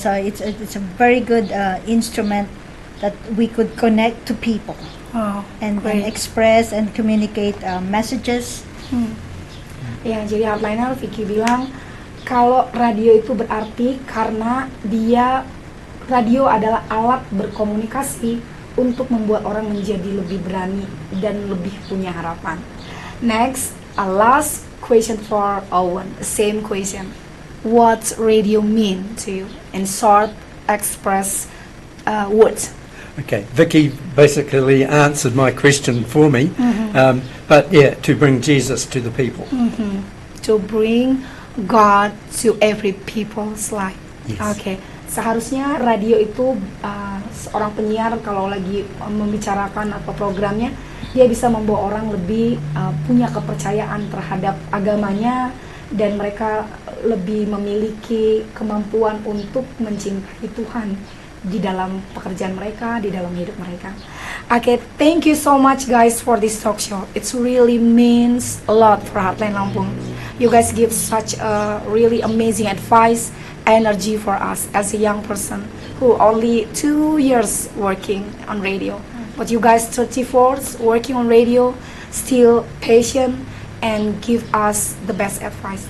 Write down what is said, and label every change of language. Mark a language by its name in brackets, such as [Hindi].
[English] So it's a very good instrument that we could connect to people and express and communicate messages. [Indonesian] Ya, jadi headliner Vicky bilang kalau radio itu berarti karena radio adalah alat berkomunikasi untuk membuat orang menjadi lebih berani dan lebih punya harapan. [English] Next, a last question for Owen. Same question. What radio mean to you? In short, express words. Okay, Vicky basically answered my question for me, but yeah, to bring Jesus to the people. To bring God to every people's life. Yes. [Indonesian] Oke, seharusnya radio itu seorang penyiar kalau lagi membicarakan atau programnya, dia bisa membawa orang lebih punya kepercayaan terhadap agamanya, dan mereka lebih memiliki kemampuan untuk mencintai Tuhan di dalam pekerjaan mereka, di dalam hidup mereka. [English] Okay, thank you so much guys for this talk show. It's really means a lot for Heartline Lampung. You guys give such a really amazing advice, energy for us as a young person who only 2 years working on radio. But you guys 34 working on radio, still patient and give us the best advice.